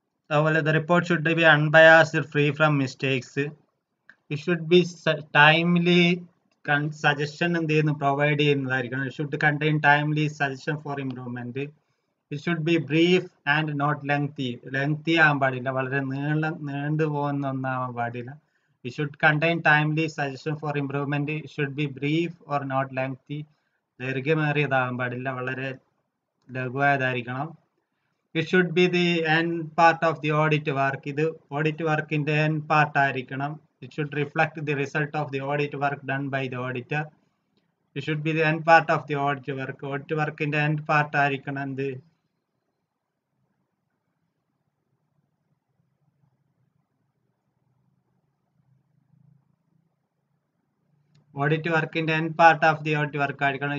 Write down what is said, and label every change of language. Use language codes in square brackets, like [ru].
[ml] അതുപോലെ [en] The report should be unbiased, free from mistakes. It should be timely suggestion [ml] എന്ത് ചെയ്യുന്നു, provide ചെയ്യുന്നതായിരിക്കണം. [en] It should contain timely suggestion for improvement. It should be brief and not lengthy. [ml] Lengthy ആവാൻ പാടില്ല, വളരെ നീണ്ടു പോകുന്ന ഒന്നാവാൻ പാടില്ല. [en] It should contain timely suggestion for improvement. It should be brief or not lengthy. [ml] ദൈർഘ്യമേറിയതാകാൻ പാടില്ല, വളരെ ലഘുവായതായിരിക്കണം. [en] It should be the end part of the audit work. [ml] ഇത് audit വർക്കിന്റെ [en] end part [ml] ആയിരിക്കണം. [en] It should reflect the result of the audit work done by the auditor. It should be the end part of the audit work. [ml] Audit വർക്കിന്റെ end part ആയിരിക്കണം എന്ത്, [en] audit work in the end part of the audit work [ml] ആയിരിക്കണം.